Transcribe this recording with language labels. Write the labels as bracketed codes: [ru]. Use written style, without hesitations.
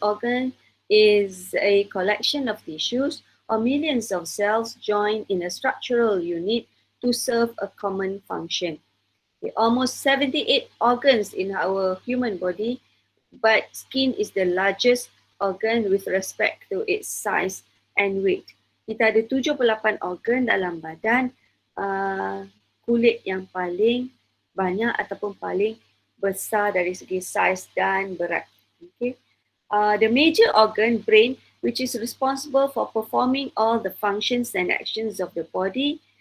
[en] Organ is a collection of tissues or millions of cells joined in a structural unit to serve a common function. Okay, almost 78 organs in our human body, but skin is the largest organ with respect to its size and weight. [ms] Kita ada 78 organ dalam badan, kulit yang paling banyak ataupun paling besar dari segi size dan berat. Okay. [en] The major organ, brain, which is responsible for performing all the functions and actions of the body.